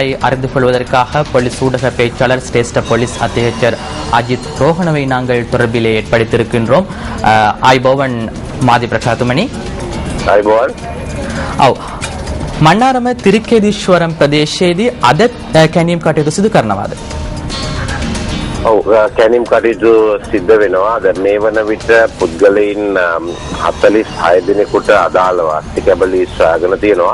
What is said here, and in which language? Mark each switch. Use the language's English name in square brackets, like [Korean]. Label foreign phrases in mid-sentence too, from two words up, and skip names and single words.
[Tamil] அறிந்து கொள்வதற்காக போலீஸ் ஊடக பேச்சாளர் சிரேஷ்ட போலீஸ் அத்தியட்சர் அஜித் ரோஹனவை நாங்கள் தொடர்பிலே ஏற்படுத்தியிருக்கின்றோம். [Sinhala] ආයිබෝවන් මාධ්‍ය ප්‍රකාශතුමනි. ආයිබෝවන්. ඔව්. මන්නාරම තිරිකේදීශ්වරම් ප්‍රදේශයේදී අද කැණීම් කටයුතු සිදු කරනවාද? ඔව්, කැණීම් කටයුතු සිද්ධ වෙනවා. දැන් මේ වන විට පුද්ගලයන් 46 දිනකට අදාළව අස්තිකැබලි සොයාගෙන තියෙනවා.